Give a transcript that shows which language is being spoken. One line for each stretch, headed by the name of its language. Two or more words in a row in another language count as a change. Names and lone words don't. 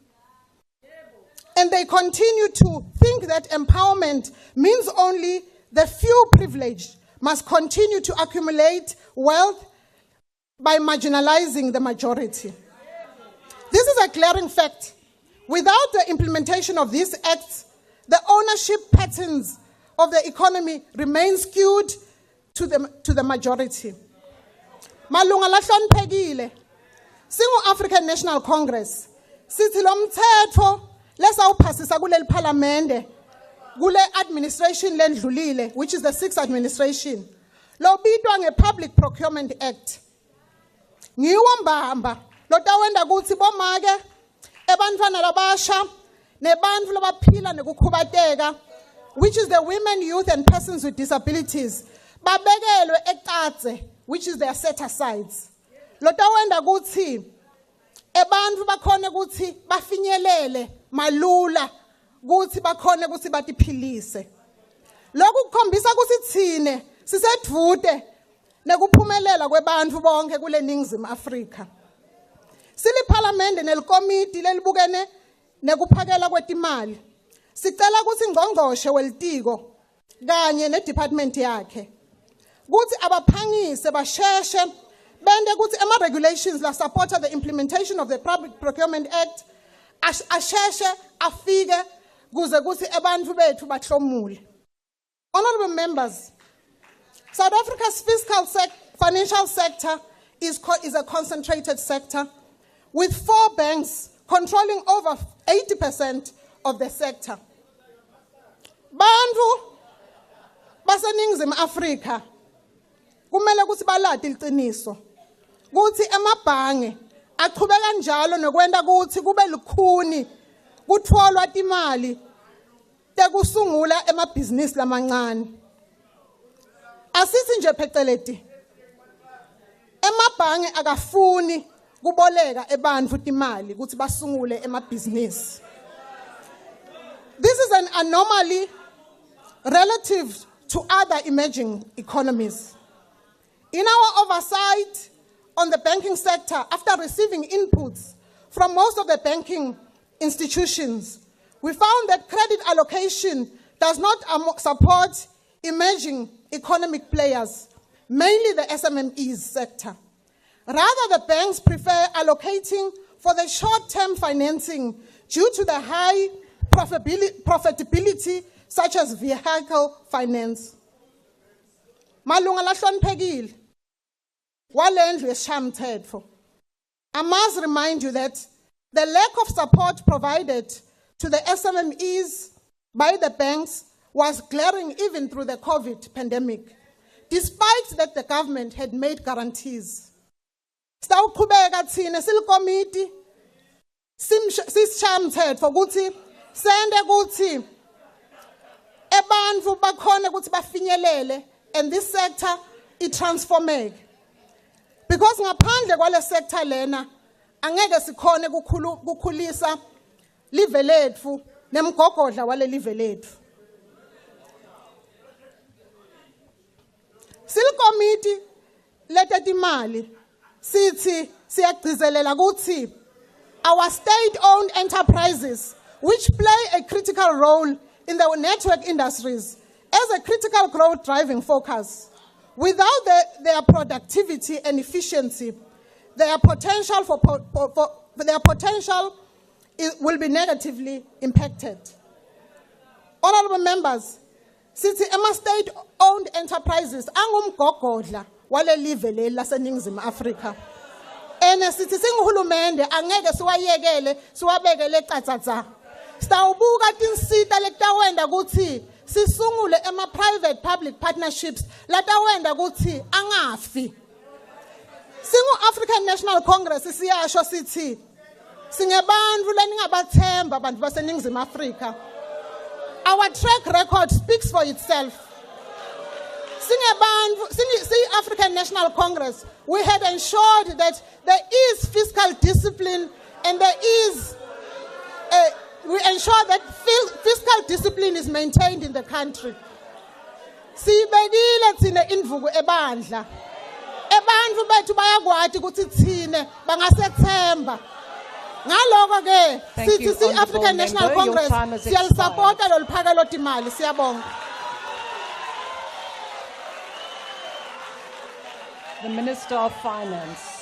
English: And they continue to think that empowerment means only the few privileged must continue to accumulate wealth by marginalizing the majority. This is a glaring fact. Without the implementation of these acts, the ownership patterns of the economy remain skewed to the majority.
Swati: Malunga lahloniphekile, singu African National Congress, sithi lo mthetho lesawuphasisa kuleli parliamente, kule administration lendlulile,
English: which is the 6th administration.
Swati: lobitwa nge-Public Procurement Act. Ngiwo mbamba lotawenda kutsi bomake ebantfwana labasha nebantfu labaphila nekukhubateka,
English: which is the women, youth and persons with disabilities,
Swati: babekelwe eqatse,
English: which is their set-asides.
Swati: Lotawenda kutsi ebantfu bakhone kutsi bafinyelele malula kutsi bakhone kutsi batiphilise. Lokhu kukhombisa kutsi thine sisedvute nekuphumelela kwebantfu bonke kule Ningizimu Afrika. Sili-Parliament nelikomiti lelibukene nekuphakela kwetimali, sicela kutsi ngqongqoshe welitiko kanye ne-department yakhe kutsi abaphangise basheshe bende kutsi ema-regulations la
English: supporta the implementation of the Public Procurement Act
Swati: asheshe afike kuze kutsi ebantfu bethu bahlomule.
English: Honorable members, South Africa's financial sector is a concentrated sector with 4 banks controlling over 80% of the sector.
Swati: Bantu baseNingizimu Afrika kumele kuthi balade iqiniso kuthi emabhange aqhubeka njalo nokwenda kuthi kube lukhuni kutfolwa imali tekusungula emabhizinisi lamancane. Asithi nje pheceleti emabhange akafuni kuboleka ebantfu timali kuthi basungule emabhizinisi.
English: This is an anomaly relative to other emerging economies. In our oversight on the banking sector, after receiving inputs from most of the banking institutions, we found that credit allocation does not support emerging economic players, mainly the SMMEs sector. Rather, the banks prefer allocating for the short-term financing due to the high profitability, such as vehicle finance.
Swati: Malunga lahloniphekile walendlu yesishayamithetho.
English: I must remind you that the lack of support provided to the SMMEs by the banks was glaring even through the COVID pandemic, despite that the government had made guarantees.
Swati: Sitawuqhubeka thina silikomiti sisishayamithetho ukuthi sende ukuthi ebantfu bakhone ukuthi bafinyelele
English: and this sector
Swati: itransformeke. Because ngaphandle kwale sector lena angeke sikhone kukhulisa live lethu nemgogodla wale live lethu. Silikomiti letetimali sithi siyagcizelela ukuthi
English: our state-owned enterprises, which play a critical role in the network industries as a critical growth driving focus, without their productivity and efficiency, their potential will be negatively impacted. Honorable members,
Swati: sithi ema
English: state-owned enterprises
Swati: angumgogodla wale live leli laseNingizimu Afrika. Ene sithi singuhulumende angeke siwayekele siwabekele ecatsatsa. Sitawubuka tinsita letawenda kuthi sisungule ema-
English: private public partnerships
Swati: latawenda kuthi angafi. Singu-African National Congress siyasho sithi singebantfu leningabathemba bantu baseNingizimu Afrika.
English: Our track record speaks for itself. African National Congress, we had ensured that there is fiscal discipline and we ensure that fiscal discipline is maintained in the country.
Swati: Sibekile thina indvuku ebandla. Ebantfu bethu bayakwati ukuthi thine bangasethemba. Ngaloko ke sithi si-African National Congress siyalisupporta loluphakelo timali. Siyabonga.
English: The Minister of Finance.